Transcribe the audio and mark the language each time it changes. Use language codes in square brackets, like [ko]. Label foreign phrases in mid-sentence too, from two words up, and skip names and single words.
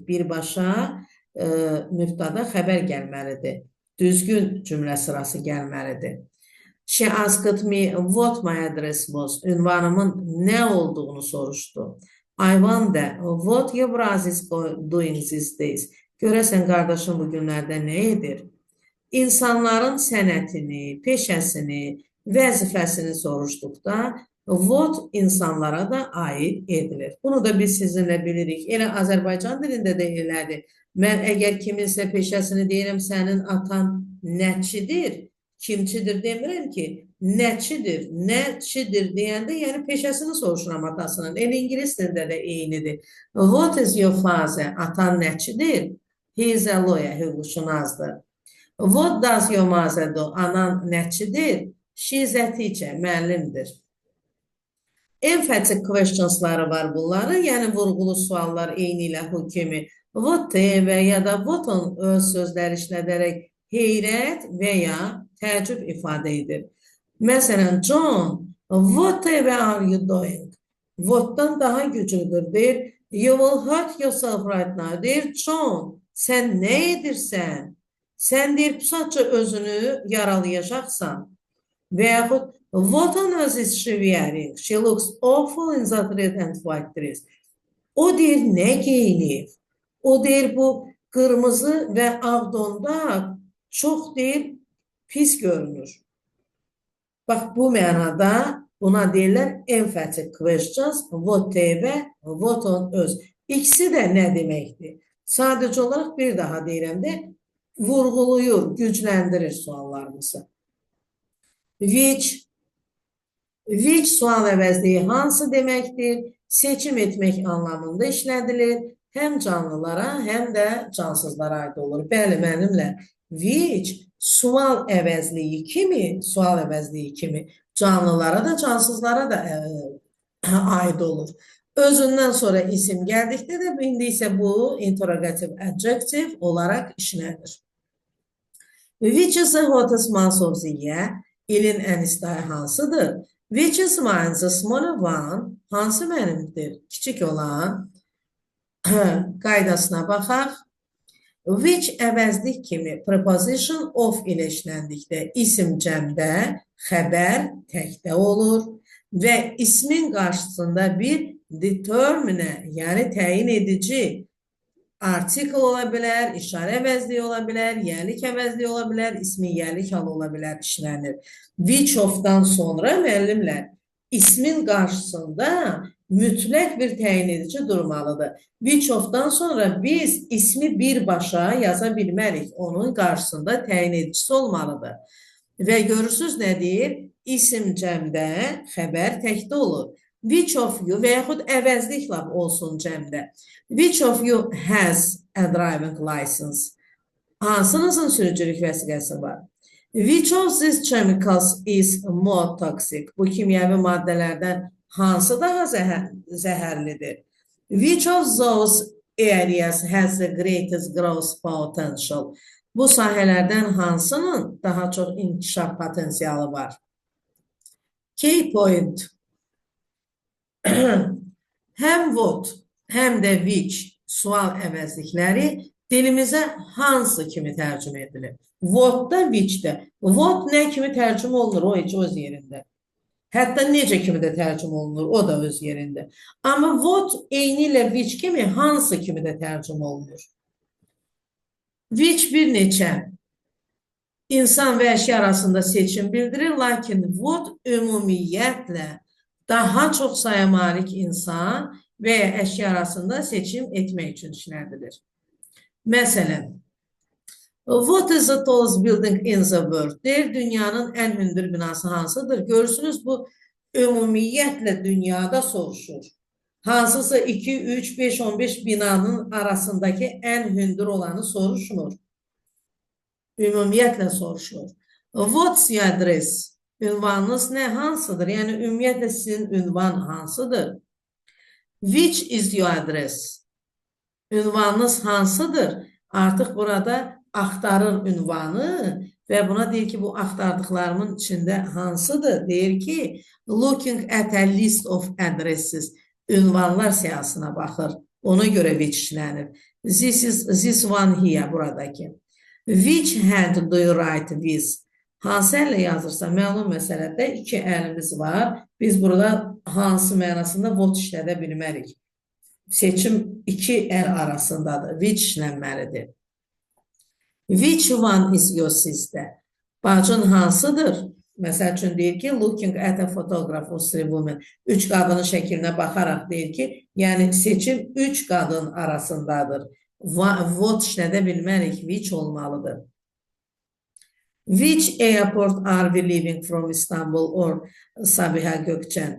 [az] Birbaşa mübtada xəbər gəlməlidir. Düzgün cümlə sırası gəlməlidir. [en] She asked me what my address was. [az] Ünvanımın nə olduğunu soruşdu. [en] I wonder what your brother is doing these days. [az] Görəsən qardaşım bu günlərdə nə edir? İnsanların sənətini, peşəsini, vəzifəsini soruşduqda what insanlara da aid edilir. Bunu da biz sizinlə bilirik. Elə Azərbaycan dilində də elədir. Mən əgər kiminsə peşəsini deyirəm, sənin atan nəçidir, kimçidir demirəm ki, nəçidir, nəçidir deyəndə, yəni peşəsini soruşuram atasının. Elə ingilis dilində də eynidir. [en] What is your father? [az] Atan nəçidir? [en] He is a lawyer, hüquqşünasdır. What does your mother do? [az] Anan nəçidir? [en] She is a teacher, [az] müəllimdir. [en] Emphatic questionsları [az] var bunların, yəni vurğulu suallar eyni ilə hu kimi. What və ya da [en] what on [az] öz sözləri işlədərək heyrət və ya təəccüb ifadə edir. Məsələn, [en] John, whatever are you doing? [az] What'dan daha güclüdür, deyir. [en] You will hurt yourself right now, [az] deyir. John, sən nə edirsən? Sən deyir, sadəcə özünü yaralayacaqsan. Və yaxud, [en] what on earth is she wearing? She looks awful in that red and white dress. [az] O deyir, nə geyinir? O deyir, bu qırmızı və ağ donda çox deyir, pis görünür. Bax, bu mənada buna deyirlər [en] emphatic questions, [az] what və [en] what on earth. [az] İkisi də nə deməkdir? Sadəcə olaraq bir daha deyirəm də, vurğuluyur, gücləndirir suallarımızı. Which sual əvəzliyi hansı deməkdir? Seçim etmək anlamında işlədilir. Həm canlılara, həm də cansızlara aid olur. Bəli, mənimlə. Which sual əvəzliyi kimi canlılara da, cansızlara da aid olur. Özündən sonra isim gəldikdə də, indi isə bu [en] interrogative adjective [az] olaraq işlənir. [en] Which is the hottest month of the year? [az] İlin ən isti ayı hansıdır? [en] Which is mine, the smaller one? [az] Hansı mənimdir? Kiçik olan. Qaydasına baxaq. Which əvəzlik kimi [en] preposition of [az] ilə işləndikdə isim cəmdə, xəbər təkdə olur və ismin qarşısında bir determine, yəni təyin edici artikel ola bilər, işarə əvəzliyi ola bilər, yərlik əvəzliyi ola bilər, ismin yərlik halı ola bilər, işlənir. [en] Which of-dan [az] sonra müəllimlər ismin qarşısında mütləq bir təyin edici durmalıdır. [en] Which of-dan [az] sonra biz ismi birbaşa yaza bilmərik. Onun qarşısında təyin edicisi olmalıdır. Və görürsünüz nə deyir? İsim cəmdə, xəbər təkdə olur. [en] Which of you [az] və yaxud əvəzliklə olsun cəmdə. [en] Which of you has a driving license? [az] Hansınızın sürücülük vəsiqəsi var? [en] Which of these chemicals is more toxic? [az] Bu kimyəvi maddələrdən hansı daha zəhərlidir? [en] Which of those areas has the greatest growth potential? [az] Bu sahələrdən hansının daha çox inkişaf potensialı var? [en] Key point. [az] Həm what, həm də which sual əvəzlikləri dilimizə hansı kimi tərcümə edilir? What-da, which-də. What nə kimi tərcümə olunur? O heç öz yerində. Hətta necə kimi də tərcümə olunur? O da öz yerində. Amma what eyni ilə which kimi hansı kimi də tərcümə olunur? Which bir neçə insan və əşya arasında seçim bildirir, lakin what ümumiyyətlə daha çox saya malik insan və ya əşya arasında seçim etmək üçün işlədilir. Məsələn, [en] what is the tallest building in the world? [az] Deyir, dünyanın ən hündür binası hansıdır? Görürsünüz, bu ümumiyyətlə dünyada soruşur. Hansısa 2, 3, 5, 15 binanın arasındakı ən hündür olanı soruşmur. Ümumiyyətlə soruşur. [en] What's your address? [az] Ünvanınız nə, hansıdır? Yəni, ümumiyyətlə sizin ünvan hansıdır? [en] Which is your address? [az] Ünvanınız hansıdır? Artıq burada axtarır ünvanı və buna deyir ki, bu axtardıqlarımın içində hansıdır? Deyir ki, [en] looking at a list of addresses. [az] ünvanlar siyahısına baxır. Ona görə which işlənir. [en] This one here buradakı. Which hand do you write with? [az] Hansı əllə yazırsa, məlum məsələdə iki əlimiz var. Biz burada hansı mənasında what işlədə bilmərik. Seçim iki əl arasındadır. Which işlənməlidir. [en] Which one is your sister? [az] Bacın hansıdır? Məsəl üçün deyir ki, [en] looking at a photograph of three women. [az] Üç qadının şəklinə baxaraq deyir ki, yəni seçim üç qadın arasındadır. What işlədə bilmərik, which olmalıdır. [en] Which airport are we leaving from Istanbul or Sabiha Gökçen?